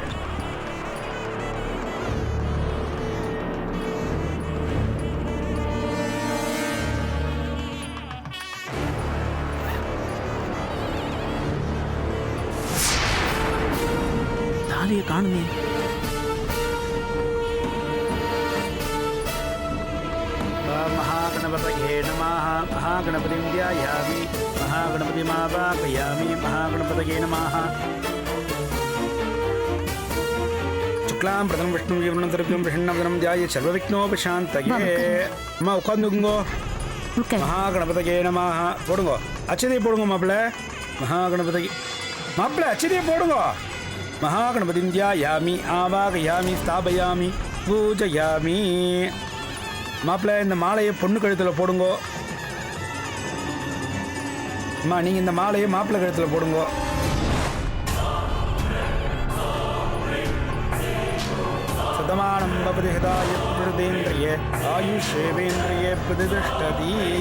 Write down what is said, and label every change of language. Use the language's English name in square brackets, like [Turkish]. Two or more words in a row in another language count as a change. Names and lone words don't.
[Tamil] தாலியை காணுமே. [Sanskrit] महागणपतये नमः. महागणपतिं ध्यायामि. महागणपतिमावाहयामि. महागणपतये नमः. शुक्लां प्रथम विष्णु जीवनतर्क्यं प्रसन्नवदनं ध्याये सर्वविघ्नोपशान्तये. [Tamil] அம்மா உக்காந்துங்கோ. [Sanskrit] महागणपतये नमः. [Tamil] போடுங்க, அச்சதை போடுங்க மாப்பிள்ள. महागणपतये மாப்பிள்ள, அச்சதை போடுங்க. [Sanskrit] महागणपतिं ध्यायामि. आवाहयामि. स्थापयामि. पूजयामि. [Tamil] மாப்பிள்ள, இந்த மாலையை பொண்ணு கழுத்தில் போடுங்க. அம்மா, நீங்கள் இந்த மாலையை மாப்பிள்ளை கழுத்தில் போடுங்க. [Sanskrit] शतमानं भवति हताय प्रतेन्द्रिय आयुषेवेन्द्रिय प्रतिष्ठति.